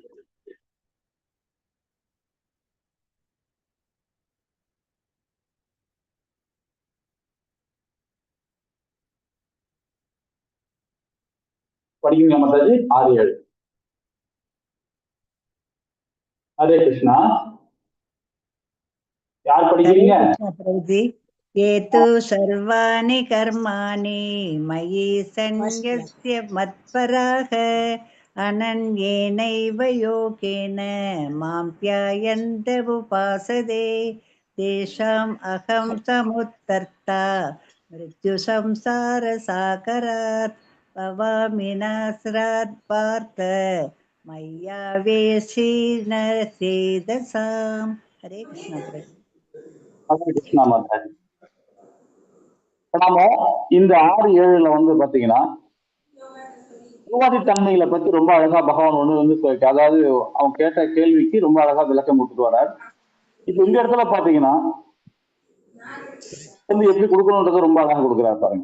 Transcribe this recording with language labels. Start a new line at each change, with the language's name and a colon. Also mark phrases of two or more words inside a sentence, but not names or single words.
Tamil: படிக்குங்க மாதாஜி. 6-7.
Sanskrit: हरे कृष्ण.
Tamil: யார் படிக்கிறீங்க?
Hindi: प्रभु जी।
Sanskrit: ये तु सर्वाणि कर्माणि मयि सन्न्यस्य मत्पराः अनन्येनैव योगेन मां ध्यायन्त उपासते तेषाम् अहं समुत्तर्ता मृत्युसंसारसागरात् भवामि नासरात् पार्थ मय्यावेशिन चेतसाम्। हरे कृष्ण प्रभु। हरे कृष्ण माताजी.
Tamil: நாம இந்த 6-7ல பாத்தீங்கன்னா உருவாதி தன்மைகளை பத்தி ரொம்ப அழகா பகவான் ஒண்ணு வந்து அதாவது அவன் கேட்ட கேள்விக்கு ரொம்ப அழகா விளக்கம் கொடுத்துட்டு வர்றார். இப்ப இந்த இடத்துல பாத்தீங்கன்னா வந்து எப்படி கொடுக்கணுன்றத ரொம்ப அழகா கொடுக்குறாரு பாருங்க.